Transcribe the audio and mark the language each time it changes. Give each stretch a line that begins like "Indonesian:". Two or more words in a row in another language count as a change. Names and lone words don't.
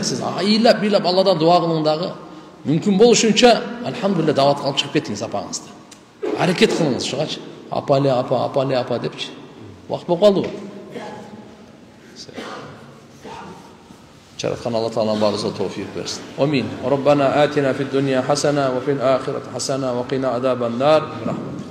Kyrgyz: Сиз ыйлап Алладан дуа кылың дагы. Мүмкүн болушунча, алхамдулилlah, даватка алып чыгып кетиңиз апаңызды. Аракет кылыңыз ушугачы. Апа депчи. Убакыт болуп калдыбы? Жараткан Алла Тааланын баарыбызга товфик берсин. Амин.
Arabic: ربنا آتنا في الدنيا حسنة وفي الآخرة حسنة وقنا عذاب النار.